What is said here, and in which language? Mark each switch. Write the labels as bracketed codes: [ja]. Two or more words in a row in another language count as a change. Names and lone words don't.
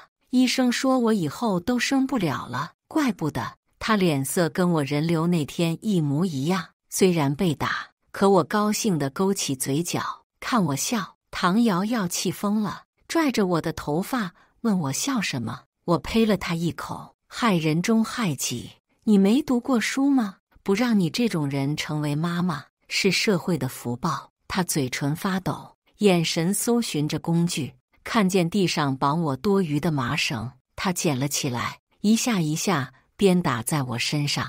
[zh] 醫生說我以後都生不了了，怪不得他臉色跟我人流那天一模一樣。雖然被打，可我高興地勾起嘴角，看我笑。唐瑤瑤氣瘋了，拽着我的頭髮問我笑什麼。我呸了他一口，害人終害己。你沒讀過書嗎？不讓你這種人成為媽媽，是社會的福報。他嘴唇發抖，眼神搜尋着工具。看見地上綁我多餘的麻繩，他撿了起來，一下一下鞭打在我身上。